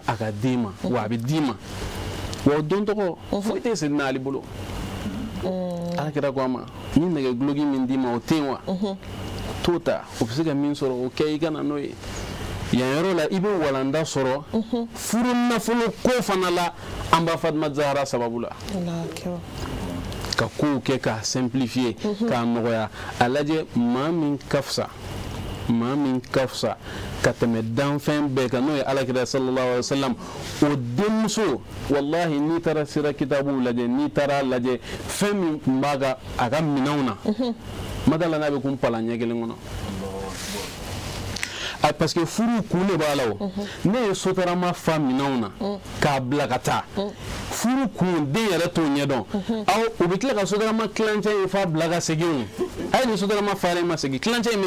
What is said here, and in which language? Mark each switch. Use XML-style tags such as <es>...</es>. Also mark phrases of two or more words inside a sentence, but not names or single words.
<bm>a ka di ma wa a bɛ di ma wa o don tɔgɔ foyi tɛ Seydina Ali bolo alakira ko a ma ni nɛgɛ guloki min d'i ma o tɛ yen wa t'o ta o bɛ se ka min sɔrɔ o kɛ i ka na n'o ye yan yɔrɔ la i bɛ walanda sɔrɔ furu nafolo ko fana la an ba Fatima Zahara sababu la ka kow kɛ k'a simplifier k'a nɔgɔya a lajɛ maa min ka fisa ka tɛmɛ danfɛn bɛɛ kan n'o ye alakira</bm> <ar>صلى الله عليه وسلم</ar> <bm>o denmuso wallahi n'i taara sira kitabuw lajɛ n'i taara lajɛ fɛn min tun b'a ka a ka minɛnw na madala n'a bɛ kun palan ɲɛ kelen kɔnɔ</bm> <fr>parce que</fr> <bm>furu kun de b'a la o ne ye sotarama fa minɛnw na k'a bila ka taa furu kun den yɛrɛ t'o ɲɛdɔn u bɛ tila ka sotarama kilancɛ in fa bila ka segin a ye nin sotarama falen ma segin kilancɛ in bɛ</bm>